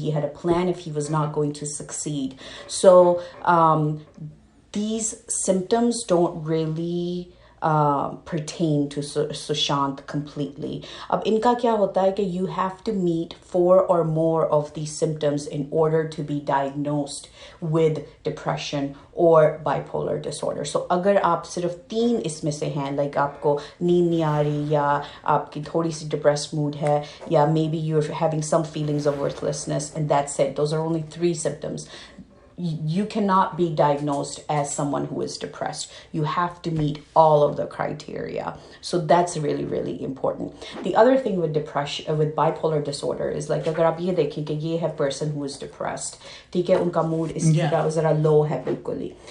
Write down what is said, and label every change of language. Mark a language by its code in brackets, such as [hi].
[en] He had a plan if he was not going to succeed. So these symptoms don't really pertain to Sushant completely. [hi] अब इनका क्या होता है कि [en] you have to meet 4 or more of these symptoms in order to be diagnosed with depression or bipolar disorder. [hi] So अगर आप सिर्फ 3 इसमें से हैं, like आपको नींद नहीं आ रही, या आपकी थोड़ी सी depressed mood है, या [en] maybe you're having some feelings of worthlessness, and that's it. Those are only 3 symptoms. You cannot be diagnosed as someone who is depressed. You have to meet all of the criteria. So that's really, really important. The other thing with depression, with bipolar disorder, is like [hi] अगर आप ये देखें कि ये है [en] person who is depressed, [hi] ठीक है, उनका mood इस ज़रा low है बिल्कुल ही.